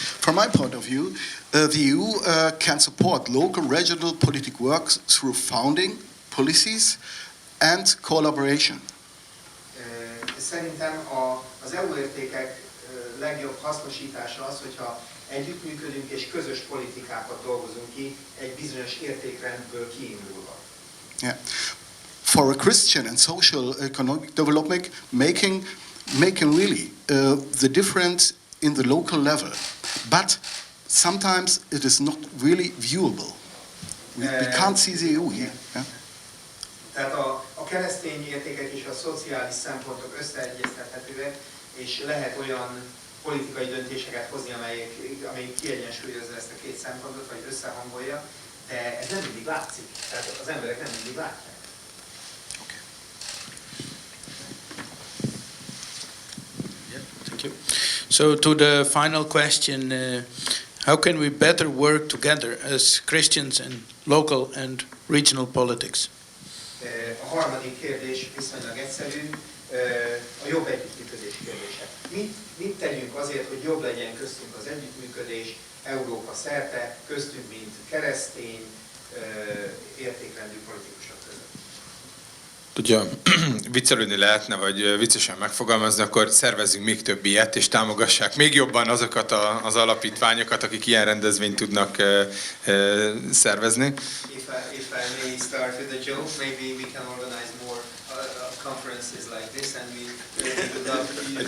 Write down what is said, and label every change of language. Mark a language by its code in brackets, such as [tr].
[en] From my point of view, the EU can support local, regional politic work through founding, policies and collaboration. [hu] Szerintem az EU értékek legjobb hasznosítása az, hogyha együttműködünk és közös politikákat dolgozunk ki egy bizonyos értékrendből kiindulva. [en] Yeah. For a Christian and social economic development, making really the difference in the local level, but sometimes it is not really viewable. We can't see the EU here. Yeah? [hu] Tehát a keresztény értékek és a szociális szempontok összeegyeztethetőek, és lehet olyan politikai döntéseket hozni, amelyik kiegyensúlyozza ezt a két szempontot, vagy összehangolja, de ez nem mindig látszik. Tehát az emberek nem mindig látják. [en] Okay. Yeah, thank you. So to the final question, how can we better work together as Christians in local and regional politics? [hu] A harmadik kérdés viszonylag egyszerű, a jobb együttműködés kérdése. Mit tegyünk azért, hogy jobb legyen köztünk az együttműködés Európa szerte, köztünk, mint keresztény, értékrendű politikusok között? Tudja, viccelődni lehetne, vagy viccesen megfogalmazni, akkor szervezzünk még több ilyet, és támogassák még jobban azokat az alapítványokat, akik ilyen rendezvényt tudnak szervezni. [en] If I may start with a joke, maybe we can organize more conferences like this, and we would love you to